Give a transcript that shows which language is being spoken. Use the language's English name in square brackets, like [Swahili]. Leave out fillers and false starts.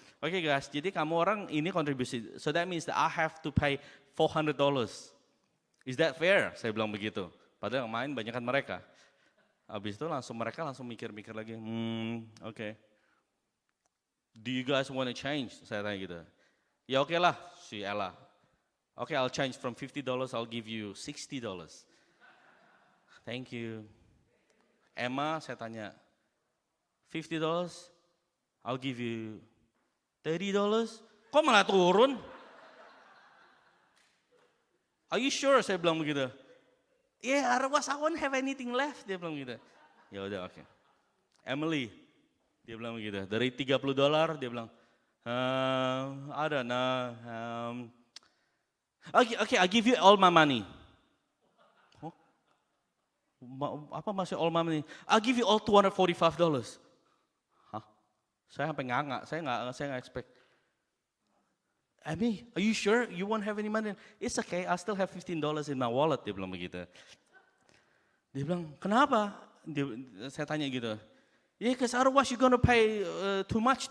[Indonesian] Oke guys, jadi kamu orang ini kontribusi. [English] So that means that I have to pay $400. Is that fair? [Indonesian] Saya bilang begitu. Padahal yang main banyak kan mereka. Habis itu mereka langsung mikir-mikir lagi. Oke. [English] Do you guys want to change? [Indonesian] Saya tanya gitu. Ya oke lah, si Ella. [English] Oke, I'll change from $50, I'll give you $60. Thank you. Emma, [Indonesian] saya tanya, [English] $50, I'll give you $30. [Indonesian] Kok malah turun? [English] Are you sure? [Indonesian] Saya bilang begitu. [English] Yeah, otherwise I won't have anything left. [Indonesian] Dia bilang begitu. Ya udah, oke. Emily, dia bilang begitu. Dari $30, dia bilang, [English] I don't know. Okay, I'll give you all my money. [Indonesian] Apa masih [English] all my money? I'll give you all $245. Hah? [Indonesian] Saya sampai nganga, saya nggak expect. [English] Amy, are you sure you won't have any money? It's okay, I still have $15 in my wallet. [Indonesian] Dia bilang begitu. Dia bilang, kenapa? Saya tanya gitu. [English] Yeah, because otherwise you're gonna pay too much.